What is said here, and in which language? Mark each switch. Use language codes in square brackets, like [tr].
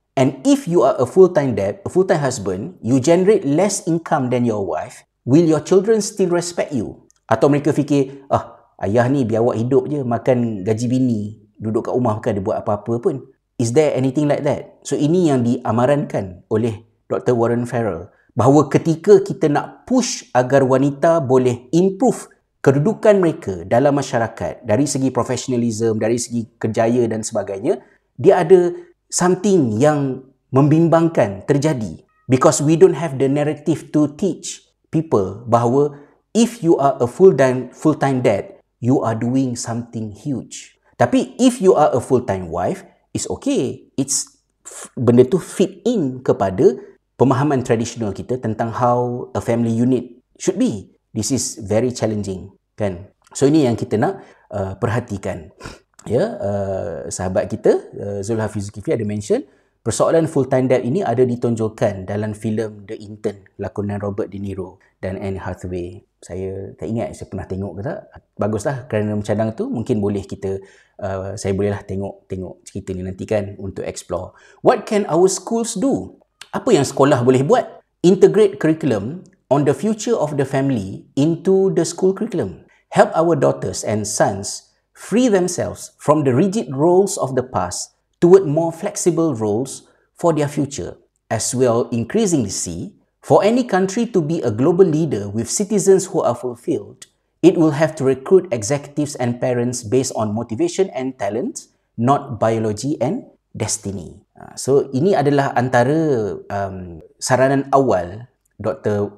[en] And if you are a full-time dad, a full-time husband, you generate less income than your wife, will your children still respect you? [ms] Atau mereka fikir, ayah ni biar awak hidup je, makan gaji bini, duduk kat rumah bukan dia buat apa-apa pun. [en] Is there anything like that? [ms] So ini yang diamarankan oleh Dr. Warren Farrell, bahawa ketika kita nak push agar wanita boleh improve kedudukan mereka dalam masyarakat dari segi professionalism, dari segi kerjaya dan sebagainya, dia ada something yang membimbangkan terjadi. [en] Because we don't have the narrative to teach people bahawa if you are a full-time dad, you are doing something huge. Tapi if you are a full-time wife, it's okay. [ms] Benda tu fit in kepada pemahaman tradisional kita tentang [en] how a family unit should be. This is very challenging, kan? [ms] So ini yang kita nak perhatikan. Ya, sahabat kita Zulhafiz Zulkifli ada mention persoalan full-time dad ini ada ditonjolkan dalam filem The Intern lakonan Robert De Niro dan Anne Hathaway. Saya tak ingat saya pernah tengok ke tak. Baguslah kerana mencadang tu, mungkin boleh kita saya bolehlah tengok cerita ni nanti kan untuk explore. [en] What can our schools do? [ms] Apa yang sekolah boleh buat? [en] Integrate curriculum on the future of the family into the school curriculum. Help our daughters and sons free themselves from the rigid roles of the past toward more flexible roles for their future. As well, increasingly see, for any country to be a global leader with citizens who are fulfilled, it will have to recruit executives and parents based on motivation and talent, not biology and destiny. [ms] So ini adalah antara saranan awal Dr.